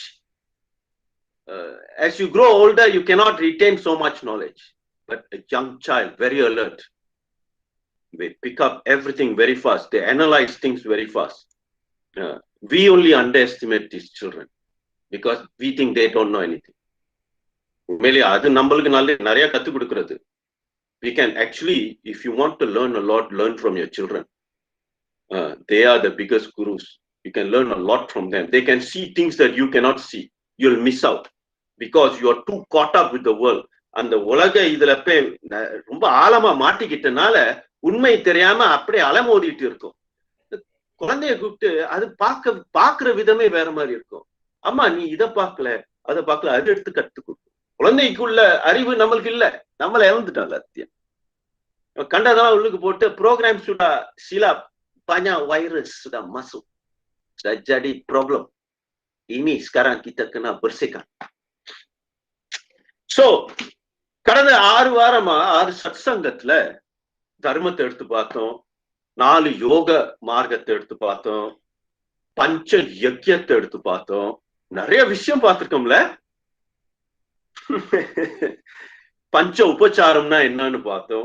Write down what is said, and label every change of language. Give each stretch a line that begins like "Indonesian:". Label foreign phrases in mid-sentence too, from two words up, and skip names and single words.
English: As you grow older, you cannot retain so much knowledge. But a young child, very alert. They pick up everything very fast. They analyze things very fast. We only underestimate these children because we think they don't know anything.
Tamil: உண்மையிலே அது நம்மளுக்கு நிறைய கற்றுக் கொடுக்கிறது.
English: We can actually, if you want to learn a lot, learn from your children. They are the biggest gurus. You can learn a lot from them. They can see things that you cannot see. You'll miss out because you are too caught up with the world.
Tamil: அந்த உலக இதுல போய் ரொம்ப ஆழமா மாட்டிக்கிட்டனால உண்மை தெரியாம அப்படியே அலமோதிட்டு இருக்கும். குழந்தைய கூப்பிட்டு அது பாக்குற விதமே வேற மாதிரி இருக்கும். அம்மா நீ இதை பார்க்கல அதை பார்க்கல, அது எடுத்து கத்து கொடுக்கும். குழந்தைக்குள்ள அறிவு நம்மளுக்கு இல்ல, நம்மள இழந்துட்டோம் எல்லாத்தையும். கண்டதெல்லாம் உள்ளுக்கு போட்டு ப்ரோக்ராம்
Malay: sudah silap banyak virus sudah masuk, sudah jadi problem. Ini sekarang kita kena bersihkan.
Tamil: So கடந்த 6 வாரமா 6 சத்சங்கத்துல தர்மத்தை எடுத்து பார்த்தோம், 4 யோக மார்க்கத்தை எடுத்து பார்த்தோம், பஞ்ச யஜ்யத்தை எடுத்து பார்த்தோம், நிறைய விஷயம் பார்த்திருக்கோம்ல. பஞ்ச உபச்சாரம்னா என்னன்னு பார்த்தோம்.